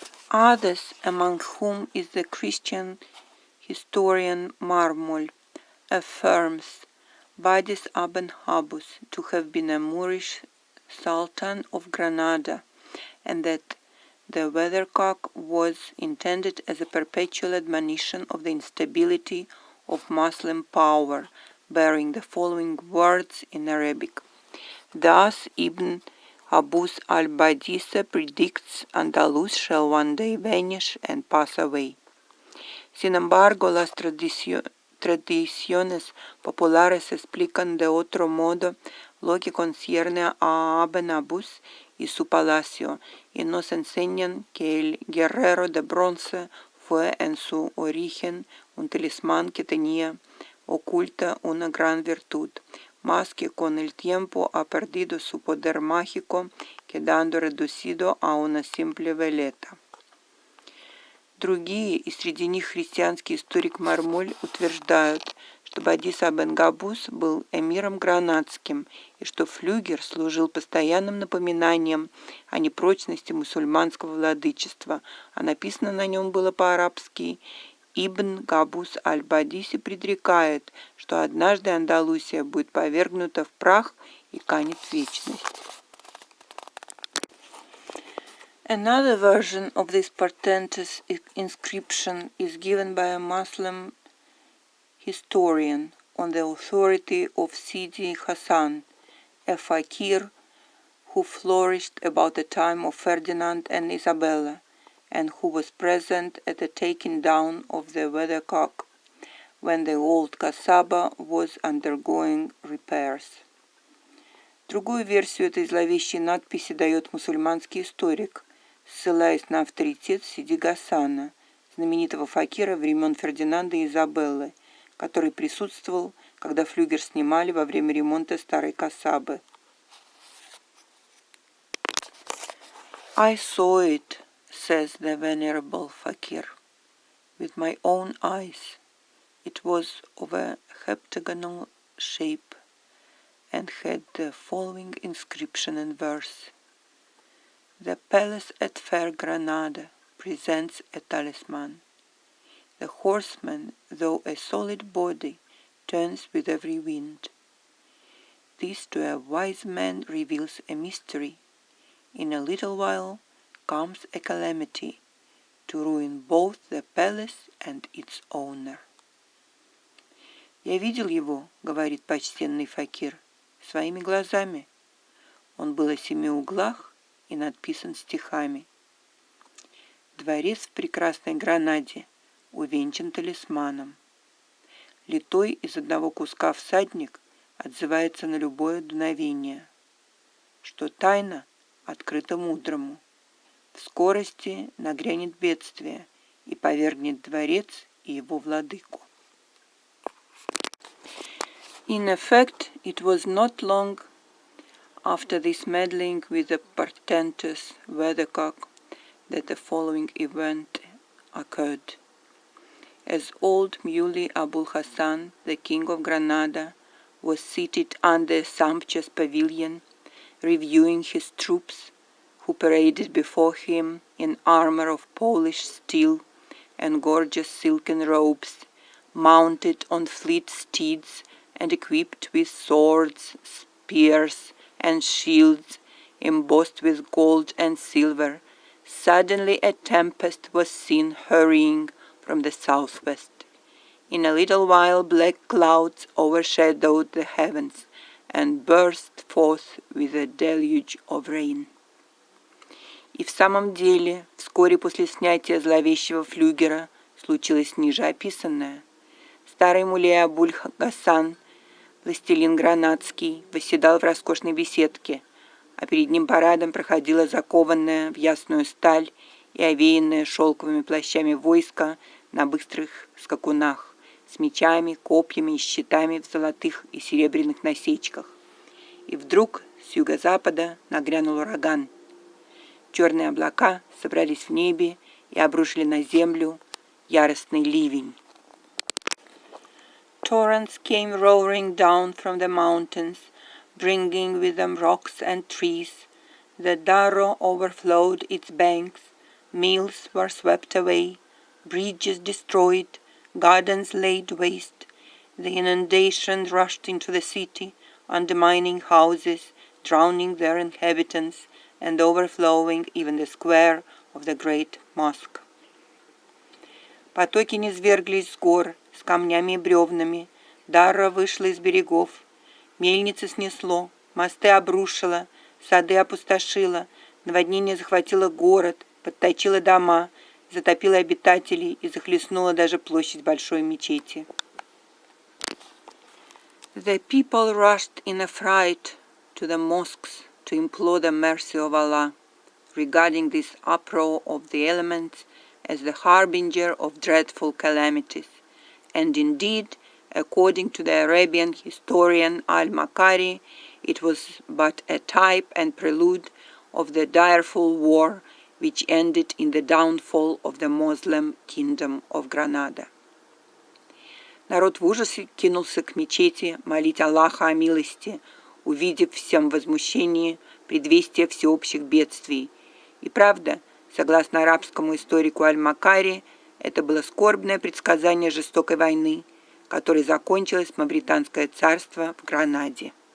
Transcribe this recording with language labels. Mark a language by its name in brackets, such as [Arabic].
[English] Others, among whom is the Christian historian Marmol, affirms Badis Aben Habus to have been a Moorish sultan of Granada, and that the Weathercock was intended as a perpetual admonition of the instability of Muslim power, bearing the following words in Arabic. Thus Ibn Abus al-Badisa predicts Andalus shall one day vanish and pass away. [Spanish] Sin embargo, las tradiciones populares explican de otro modo lo que concierne a Aben Abus y su palacio, y nos enseñan que el guerrero de bronce fue en su origen un talismán que tenía oculta una gran virtud, mas que con el tiempo ha perdido su poder mágico, quedando reducido a una simple veleta. [Russian] Другие, и среди них христианский историк Мармоль, утверждают, что Бадис Абен-Габус был эмиром гранадским, и что флюгер служил постоянным напоминанием о непрочности мусульманского владычества, а написано на нем было по-арабски. Ибн Габус аль-Бадиси предрекает, что однажды Андалусия будет повергнута в прах и канет в вечность. [English] Another version of this portentous inscription is given by a Muslim historian on the authority of Sidi Hassan, a fakir who flourished about the time of Ferdinand and Isabella, and who was present at the taking down of the Weathercock when the old Kasaba was undergoing repairs. [Russian] Другую версию этой зловещей надписи дает мусульманский историк, ссылаясь на авторитет Сиди Гасана, знаменитого факира времен Фердинанда и Изабеллы, который присутствовал, когда флюгер снимали во время ремонта старой Касабы. [English] I saw it, says the venerable fakir, with my own eyes. It was of a heptagonal shape and had the following inscription and verse. The palace at fair Granada presents a talisman. The horseman, though a solid body, turns with every wind. This to a wise man reveals a mystery. In a little while comes a calamity to ruin both the palace and its owner. [Russian] «Я видел его, — говорит почтенный факир, — своими глазами. Он был о 7 углах и надписан стихами. Дворец в прекрасной Гранаде увенчан талисманом. Литой из одного куска всадник отзывается на любое дуновение, что тайна открыта мудрому. В скорости нагрянет бедствие и повергнет дворец и его владыку». [English] In effect, it was not long after this meddling with the portentous Weathercock that the following event occurred. As old Muley Abul Hassan, the king of Granada, was seated under a sumptuous pavilion, reviewing his troops, who paraded before him in armor of polished steel and gorgeous silken robes, mounted on fleet steeds and equipped with swords, spears, and shields, embossed with gold and silver, suddenly a tempest was seen hurrying from the southwest. In a little while black clouds overshadowed the heavens and burst forth with a deluge of rain. [Russian] И в самом деле, вскоре после снятия зловещего флюгера случилось ниже описанное. Старый мулей Абуль-Гасан, властелин гранадский, восседал в роскошной беседке, а перед ним парадом проходила закованная в ясную сталь и овеянная шелковыми плащами войско на быстрых скакунах, с мечами, копьями и щитами в золотых и серебряных насечках. И вдруг с юго-запада нагрянул ураган. Черные облака собрались в небе и обрушили на землю яростный ливень. [English] Torrents came roaring down from the mountains, bringing with them rocks and trees. The Darro overflowed its banks, mills were swept away, bridges destroyed, gardens laid waste. The inundation rushed into the city, undermining houses, drowning their inhabitants, and overflowing even the square of the great mosque. [Russian] Потоки низверглись с гор, с камнями и бревнами. Дарра вышла из берегов. Мельницы снесло, мосты обрушило, сады опустошило, наводнение захватило город, подточило дома, затопило обитателей и захлестнуло даже площадь большой мечети. [English] The people rushed in a fright to the mosques to implore the mercy of Allah, regarding this uproar of the elements as the harbinger of dreadful calamities. And indeed, according to the Arabian historian Al-Makari, it was but a type and prelude of the direful war which ended in the downfall of the Muslim kingdom of Granada. [Russian] Народ в ужасе кинулся к мечети молить Аллаха о милости, увидев в всем возмущении предвестие всеобщих бедствий. И правда, согласно арабскому историку Аль-Макари, это было скорбное предсказание жестокой войны, которой закончилось Мавританское царство в Гранаде.